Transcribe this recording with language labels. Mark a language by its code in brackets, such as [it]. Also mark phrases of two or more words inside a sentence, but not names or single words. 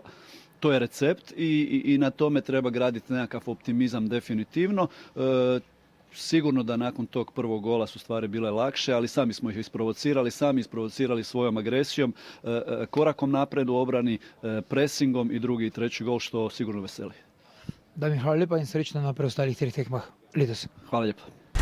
[hr] To je recept i na tome treba graditi nekakav optimizam definitivno. Sigurno da nakon tog prvog gola su stvari bile lakše, ali sami smo ih isprovocirali svojom agresijom, korakom napred u obrani, presingom i drugi i treći gol, što sigurno veseli. Damir, [sl] hvala lepa in srečno na preostalih 3 tekmah letos. [hr] Hvala lijepa.